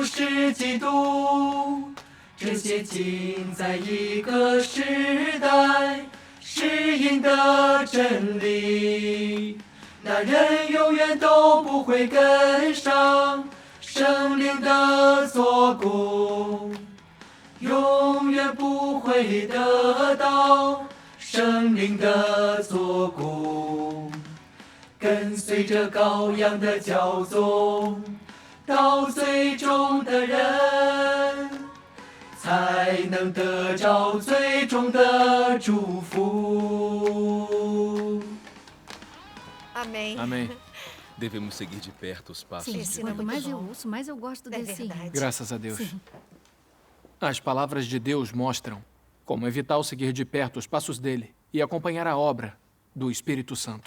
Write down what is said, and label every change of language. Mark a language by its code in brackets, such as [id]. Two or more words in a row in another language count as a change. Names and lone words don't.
[zh] 是基督，这些尽在一个时代适应的真理，那人永远都不会跟上圣灵的做工，永远不会得到圣灵的做工。跟随着羔羊的教宗，到最终的人，才能得着最终的祝福。 [pt] Amém. Amém. Devemos seguir de perto os passos Sim, de ensina quanto muito mais eu bom. ouço, mais eu gosto É desse. verdade. Graças a Deus. Sim. As palavras de Deus mostram como é vital seguir de perto os passos dele e acompanhar a obra do Espírito Santo.